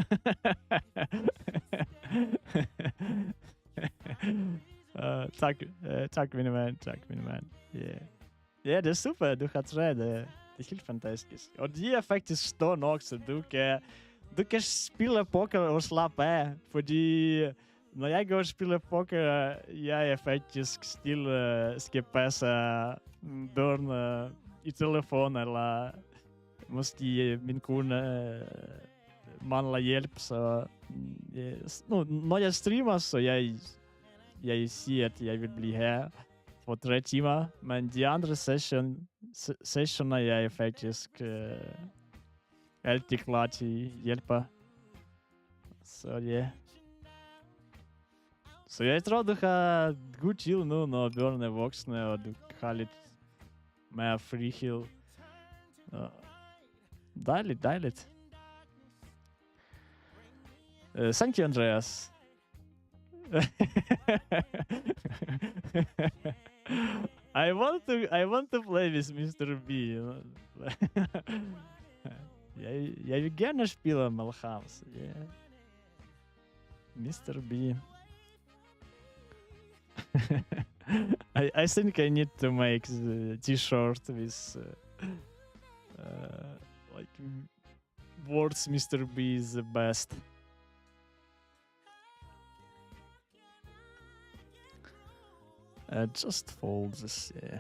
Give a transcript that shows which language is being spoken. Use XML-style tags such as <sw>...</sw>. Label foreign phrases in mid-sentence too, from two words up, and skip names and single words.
<no>Takk mine venn.</no> <da>Ja, det er super, du har tre, det er helt fantastisk. Og de er faktisk stående også, du kan spille poker og slappe av, fordi når jeg går og spiller poker, jeg er faktisk stille skal passe børn i telefon, eller måske min kone mangler hjælp, så når jeg streamer, så jeg siger, at jeg vil blive her for 3 timer, men de andre sessioner, jeg er faktisk altid klar til hjælpe. Så ja. Så jeg tror, du har god chill nu, når børnene er voksne, og du har lidt mere frihed. Dejligt.</da> <en>Thank you, Andreas. I want to play with Mr. B.</en> <da>Jeg vil gerne spille Malhams.</da> <en>Yeah. Mr. B. I think I need to make the t-shirt with like words Mr. B is the best. Just fold this, yeah.</en>